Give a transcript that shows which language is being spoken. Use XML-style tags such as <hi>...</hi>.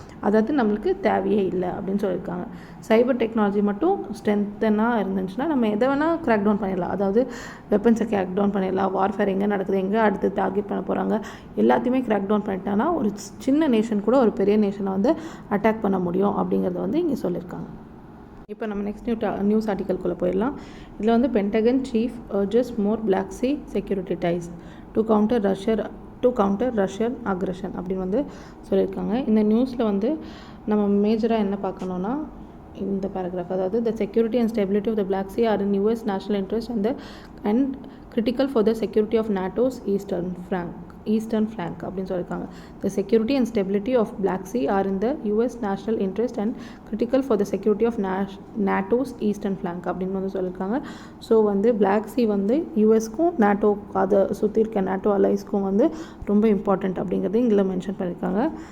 <ta>அதாவது நம்மளுக்கு தேவையே இல்லை அப்படின்னு சொல்லியிருக்காங்க. சைபர் டெக்னாலஜி மட்டும் ஸ்ட்ரென்த்தனாக இருந்துச்சுன்னா நம்ம எதை வேணால் கிராக் டவுன் பண்ணிடலாம். அதாவது வெப்பன்ஸை கிராக் டவுன் பண்ணிடலாம், வார்ஃபேர் எங்கே நடக்குது, எங்கே அடுத்து டார்கெட் பண்ண போகிறாங்க, எல்லாத்தையுமே கிராக் டவுன் பண்ணிட்டாங்கன்னா ஒரு சின்ன நேஷன் கூட ஒரு பெரிய நேஷனை வந்து அட்டாக் பண்ண முடியும் அப்படிங்கிறத வந்து இங்கே சொல்லியிருக்காங்க. இப்போ நம்ம நெக்ஸ்ட் நியூஸ் ஆர்டிக்கல்குள்ளே போயிடலாம். இதில் வந்து</ta> <en>Pentagon chief urges more Black Sea security ties to counter Russian aggression</en> <ta>அப்படின்னு வந்து சொல்லியிருக்காங்க. இந்த நியூஸில் வந்து நம்ம மேஜராக என்ன பார்க்கணுன்னா இந்த பேராகிராஃப், அதாவது</ta> <en>the security and stability of the Black Sea are in US national interest and critical for the security of NATO's eastern eastern flank</en> <ta>அப்படின்னு சொல்லியிருக்காங்க.</ta> <en>the security and stability of Black Sea are in the US national interest and critical for the security of NATO's eastern flank</en> <ta>அப்படின்னு வந்து சொல்லியிருக்காங்க. So வந்து black C வந்து யூஎஸ்க்கும் NATO அதை சுற்றி இருக்க நேட்டோ அலைஸ்க்கும் வந்து ரொம்ப இம்பார்ட்டண்ட் அப்படிங்கிறது இங்கே மென்ஷன் பண்ணியிருக்காங்க.</ta>